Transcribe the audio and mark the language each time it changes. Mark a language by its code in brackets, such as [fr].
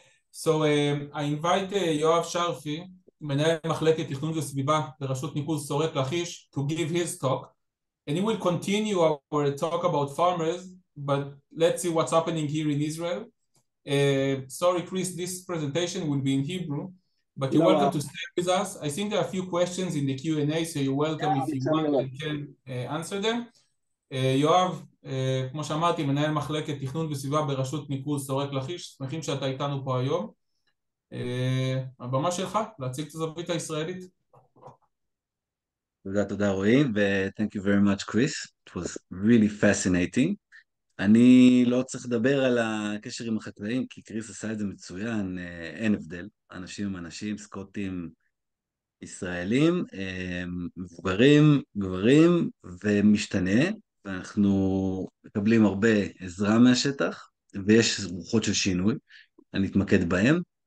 [en] So I invite יואב שרפי, [he] מנהל מחלקת תכנון וסביבה ברשות ניקוז שורק לכיש, [en] to give his talk, and he will continue our talk about farmers, but let's see what's happening here in Israel. Sorry, Chris, this presentation will be in Hebrew, but you're welcome to stay with us. I think there are a few questions in the Q&A, so you're welcome if you want, you can answer them. [he] יואב, כמו שאמרתי, מנהל מחלקת תכנון וסביבה ברשות ניקוז שורק לכיש, שמחים שאתה איתנו פה היום. הבמה שלך, להציג את הזווית הישראלית. תודה רועי, [en] ו-thank you very much, Chris. It was really fascinating. [he] אני לא צריך לדבר על הקשר עם החקלאים, כי קריס עשה את זה מצוין, אין הבדל. אנשים הם אנשים, סקוטים, ישראלים, מבוגרים, גברים, ומשתנה. ואנחנו מקבלים הרבה עזרה מהשטח, ויש רוחות של שינוי, אני אתמקד בהם.